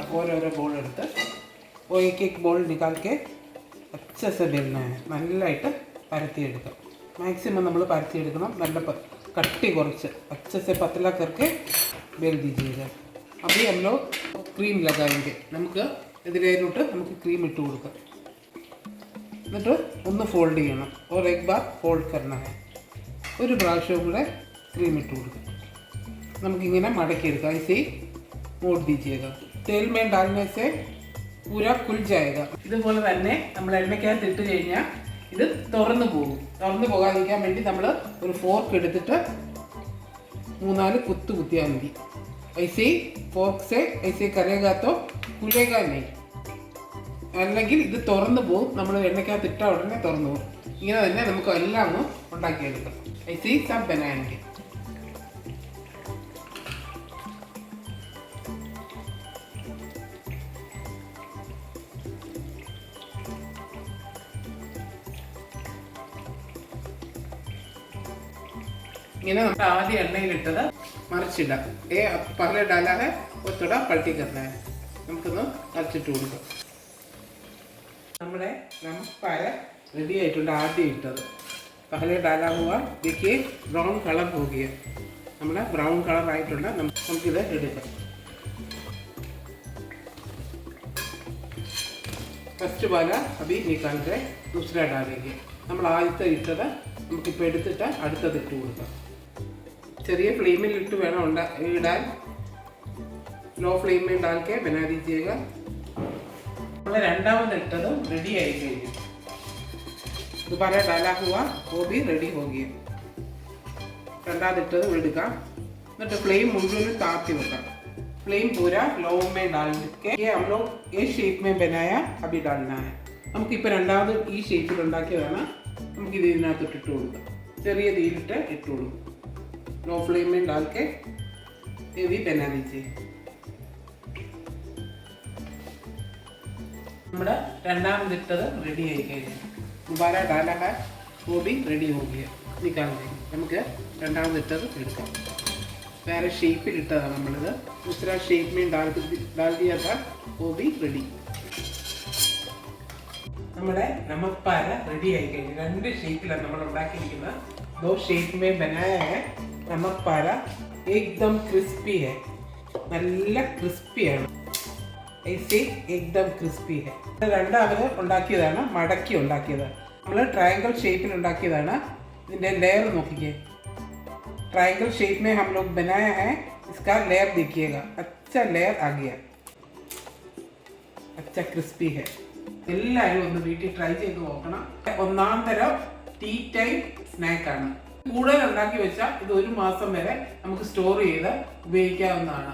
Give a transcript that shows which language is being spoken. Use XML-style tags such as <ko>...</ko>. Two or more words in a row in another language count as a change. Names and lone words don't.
<ml>ഓരോരോ ബോൾ എടുത്ത്</ml> <hi>एक ബോൾ निकाल के अच्छे से बेलना है.</hi> <ml>നല്ലതായിട്ട് പരത്തിയെടുക്കാം. മാക്സിമം നമ്മൾ പരത്തിയെടുക്കണം. നല്ല കട്ടി കുറച്ച്</ml> <hi>अच्छे से पतला करके बेल दीजिएगा. अभी हम लोग क्रीम लगाएंगे.</hi> <ml>നമുക്ക് ഇതിലോട്ട് നമുക്ക് ക്രീം ഇട്ട് കൊടുക്കാം. എന്നിട്ട് ഒന്ന് ഫോൾഡ് ചെയ്യണം.</ml> <hi>और एक बार फोल्ड करना है.</hi> <ml>ഒരു പ്രാവശ്യം കൂടെ ക്രീം ഇട്ട് കൊടുക്കാം. നമുക്കിങ്ങനെ മടക്കിയെടുക്കാം.</ml> <hi>ऐसे ही मोड़ दीजिएगा. तेल में डालने से पूरा खुल जाएगा.</hi> <ml>ഇതുപോലെ തന്നെ നമ്മൾ എണ്ണയ്ക്കകത്ത് ഇട്ട് കഴിഞ്ഞാൽ ഇത് തുറന്നു പോകും. തുറന്നു പോകാതിരിക്കാൻ വേണ്ടി നമ്മൾ ഒരു ഫോർക്ക് എടുത്തിട്ട് 3-4 കുത്തു കുത്തിയാൽ മതി.</ml> <hi>ऐसे ഫോർക്ക് से ऐसे करेगा तो खुलेगा नहीं.</hi> <ml>അല്ലെങ്കിൽ ഇത് തുറന്നു പോകും. നമ്മൾ എണ്ണയ്ക്കകത്ത് ഇട്ട ഉടനെ തുറന്നു പോകും. ഇങ്ങനെ തന്നെ നമുക്ക് എല്ലാം ഒന്ന് ഉണ്ടാക്കിയെടുക്കാം.</ml> <hi>ऐसे सब बनाएंगे. इन्हें हम आधी एണ്ണ इटद मरचिड ए पहले डाला है वो थोड़ा पलटी करना है.</hi> <ml>നമുക്കൊന്ന് മറിച്ചിട്ട് കൊടുക്കാം. നമ്മുടെ നമസ്കാര रेडी ആയിട്ടുണ്ട്. ആദ്യം ഇട്ടത്</ml> <hi>पहले डाला हुआ देखिए</hi> <en>brown colour</en> <hi>हो गया.</hi> <ml>നമ്മുടെ</ml> <en>brown colour</en> <ml>ആയിട്ടുണ്ട്. നമുക്കിത് എടുക്കാം.</ml> <hi>ഫസ്റ്റ് वाला अभी निकाल के दूसरा डालेंगे.</hi> <ml>നമ്മൾ ആദ്യത്തെ ഇട്ടത് നമുക്കിപ്പോൾ എടുത്തിട്ട് അടുത്തത് ഇട്ട് കൊടുക്കാം. ചെറിയ ഫ്ലെയിമിൽ ഇട്ട് വേണം ഇടാൻ.</ml> <en>low flame</en> <hi>में डाल के बना दीजिएगा.</hi> <ml>നമ്മൾ രണ്ടാമത് ഇട്ടത് റെഡി ആയി കഴിഞ്ഞു.</ml> <hi>दोबारा डाला हुआ वो भी रेडी हो गया.</hi> <ml>രണ്ടാമത് ഇട്ടത് എടുക്കാം. എന്നിട്ട് ഫ്ലെയിം മുഴുവൻ താത്തി വെക്കാം.</ml> <hi>फ्लेम पूरा लो में डाल के ये हम लोग ये शेप में बनाया अभी डालना है.</hi> <ml>നമുക്കിപ്പോൾ രണ്ടാമത് ഈ ഷേപ്പിൽ ഉണ്ടാക്കിയതാണ്. നമുക്കിത് ഇതിനകത്ത് ഇട്ടിട്ട് കൊടുക്കാം. ചെറിയ തീയിലിട്ട് ഇട്ട് കൊടുക്കും.</ml> <en>low flame</en> <hi>में डाल के ये भी बना दीजिए.</hi> <ml>നമ്മുടെ രണ്ടാമത് ഇട്ടത് റെഡി ആയി കഴിഞ്ഞു.</ml> <hi>दोबारा डाला है वो भी रेडी हो गया. निकाल देंगे.</hi> <ml>നമുക്ക് രണ്ടാമത് ഇട്ടത് എടുക്കാം. വേറെ ഷേപ്പിൽ ഇട്ടതാണ് നമ്മളിത്.</ml> <hi>दूसरा शेप में डाल दिया था वो भी रेडी.</hi> <ml>നമ്മുടെ നമസ്കാര റെഡി ആയി കഴിഞ്ഞു. രണ്ട് ഷേപ്പിലാണ് നമ്മൾ ഉണ്ടാക്കിയിരിക്കുന്നത്.</ml> <hi>दो शेप में बनाया है. നമസ്കാര एकदम क्रिस्पी है.</hi> <ml>നല്ല ക്രിസ്പിയാണ്.</ml> <hi>ऐसे एकदम क्रिस्पी है.</hi> <ml>രണ്ടാമത് ഉണ്ടാക്കിയതാണ് മടക്കി ഉണ്ടാക്കിയത്. നമ്മൾ ട്രയാങ്കിൾ ഷേപ്പിൽ ഉണ്ടാക്കിയതാണ്. ഇതിൻ്റെ ലെയർ നോക്കിക്കേ.</ml> <en>triangle shape</en> <hi>में हम लोग बनाया है. इसका लेयर देखिएगा. अच्छा लेयर आ गया. अच्छा क्रिस्पी है.</hi> <ml>എല്ലാവരും ഒന്ന് വീട്ടിൽ ട്രൈ ചെയ്ത് നോക്കണം. ഒന്നാം തരം</ml> <en>tea time</en> <ml>സ്നാക്കാണ്. കൂടുതൽ ഉണ്ടാക്കി വെച്ചാൽ ഇത് 1 മാസം വരെ നമുക്ക് സ്റ്റോർ ചെയ്ത് ഉപയോഗിക്കാവുന്നതാണ്.</ml>